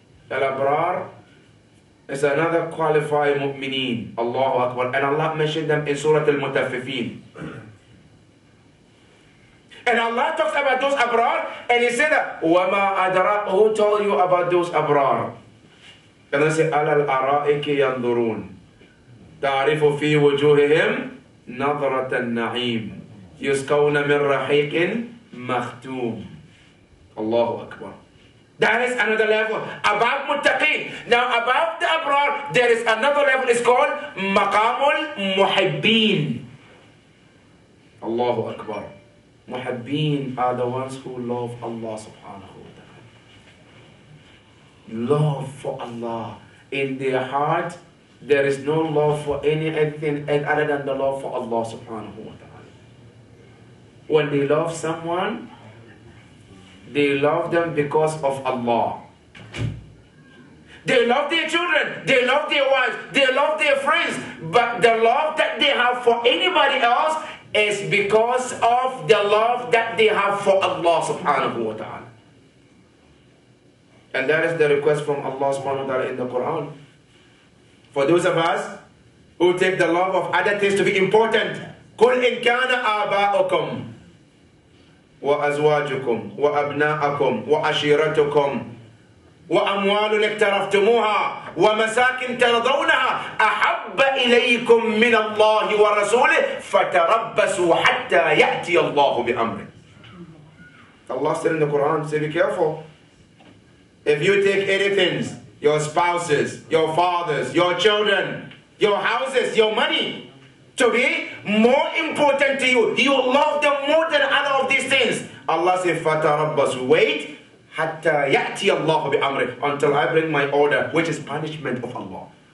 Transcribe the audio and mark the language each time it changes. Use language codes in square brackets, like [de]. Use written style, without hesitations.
[en] Al-abrar is another qualified mu'mineen. Allahu Akbar. And Allah mentioned them in Surah Al-Mutaffifin. And Allah talks about those abrar, and He said, [ar] وَمَا أَدْرَاكَ, [en] who told you about those abrar? And I say, [ar] عَلَى الْأَرَائِكِ يَنْظُرُونَ تَعْرِفُ فِي وُجُوهِهِمْ نَظْرَةَ النَّعِيمِ يُسْقَوْنَ مِنْ رَحِيقٍ مَخْتُومٍ. [en] Allahu Akbar. That is another level. Above muttaqeen. Now above the abrar, there is another level. It's called maqamul muhibbeen. Allahu Akbar. Muhibbeen are the ones who love Allah subhanahu wa ta'ala. Love for Allah. In their heart, there is no love for anything other than the love for Allah subhanahu wa ta'ala. When they love someone, they love them because of Allah. They love their children, they love their wives, they love their friends, but the love that they have for anybody else is because of the love that they have for Allah subhanahu wa ta'ala. And that is the request from Allah subhanahu wa ta'ala in the Quran. For those of us who take the love of other things to be important, [ar] قُلْ إِنْ كَانَ آبَاؤُكُمْ وأزواجكم وأبناءكم وعشيرتكم وأموال اقترفتموها ومساكن ترضونها أحب إليكم من الله ورسوله فتربصوا حتى يأتي الله بأمره. [en] Allah said in the Quran, say be careful. If you take anything, your spouses, your fathers, your children, your houses, your money, to be more important to you, you love them more than other of these things. Allah says, [ar] فَتَرَبَّصُوا, [en] wait, [ar] حَتَّى يَأْتِيَ اللَّهُ بِأَمْرِهِ, [en] until I bring my order, which is punishment of Allah.